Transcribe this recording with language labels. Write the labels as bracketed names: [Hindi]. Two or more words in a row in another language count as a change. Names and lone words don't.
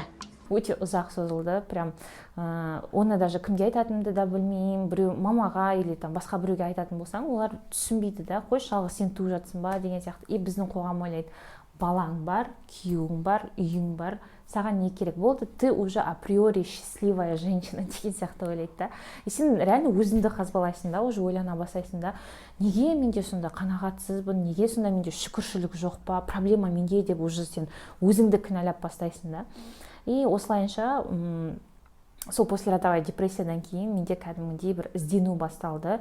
[Kazakh] Өте ұзақ созылды, прям оны даже кімге айтатынымды да білмеймін. Біреу мамаға или басқа біреуге айтатын болсаң, олар түсінбейді да, қой жалғыз сен туып жатсың ба деген сияқты. И біздің қоғам ойлайды, балаң бар, күйеуің бар, үйің бар, саған не керек болды, [Russian] ты уже априори счастливая женщина [Kazakh] деген сияқты ойлайды да. И сен реально өзіңді қазбалайсың да, уже ойлана бастайсың да, неге менде сонда қанағатсызбын, неге сонда менде шүкіршілік жоқ па, проблема менде деп уже сен өзіңді кінәлап бастайсың да. И осылайынша сол послеродовая депрессиядан кейін менде кәдімгідей бір іздену басталды.